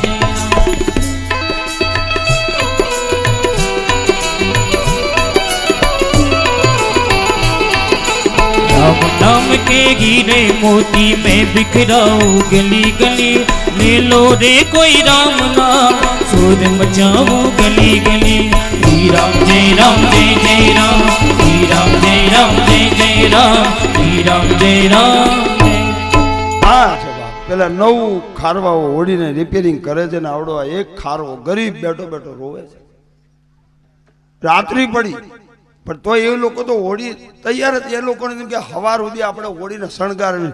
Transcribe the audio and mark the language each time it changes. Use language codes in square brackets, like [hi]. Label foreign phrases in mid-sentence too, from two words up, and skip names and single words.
[hi] राम नाम के हीरे मोती में बिखराऊं गली गली. ले लो रे कोई राम नाम, शोर मचाओ गली गली. श्री राम जय जय राम, श्री राम जय जय राम, श्री राम जय राम. [gu] આ છે બાપ. પેલા 9 ખારવાઓ હોડીને રિપેરિંગ કરે છે ને આવડો આ એક ખારવો ગરીબ બેઠો બેઠો રોવે છે. રાત્રિ પડી પણ તો એ લોકો તો હોડી તૈયાર હતી. એ લોકોને કે સવાર સુધી આપણે હોડીને શણગારવી.